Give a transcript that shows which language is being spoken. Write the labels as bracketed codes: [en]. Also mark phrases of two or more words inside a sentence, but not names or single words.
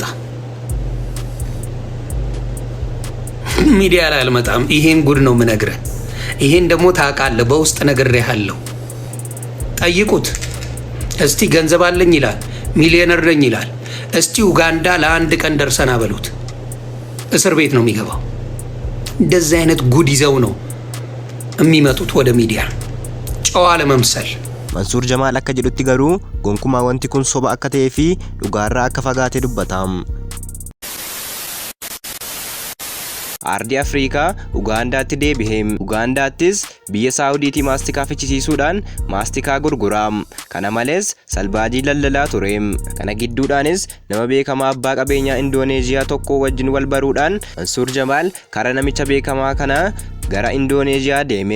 [am] አልመጣም። ይሄን ጉድ ነው ምነግርህ። ይሄን ደግሞ ታውቃለህ፣ በውስጥ ነግሬሃለሁ። ጠይቁት እስቲ። ገንዘብ አለኝ ይላል፣ ሚሊዮነር ነኝ ይላል። እስቲ ኡጋንዳ ለአንድ ቀን ደርሰና በሉት፣ እስር ቤት ነው የሚገባው። እንደዚህ አይነት ጉድ ይዘው ነው የሚመጡት ወደ ሚዲያ ጨዋ ለመምሰል። [om] መንሱር ጀማል akka jedhutti garuu gonkumaa wanti kun soba akka ta'ee fi dhugaarraa akka fagaatee dubbata. Aardii Afrikaa Ugaandaatti deebi'ee Ugaandaattis biyya Saawudiitii maastikaa fichisiisuudhaan maastikaa gurgura. Kana malees salbaajii lallalaa ture. Kana gidduudhaanis nama beekamaa abbaa qabeenyaa Indooneeziyaa tokko wajjin wal baruudhaan Mansuur Jamaal karaa namicha beekamaa kana gara Indooneeziyaa deeme.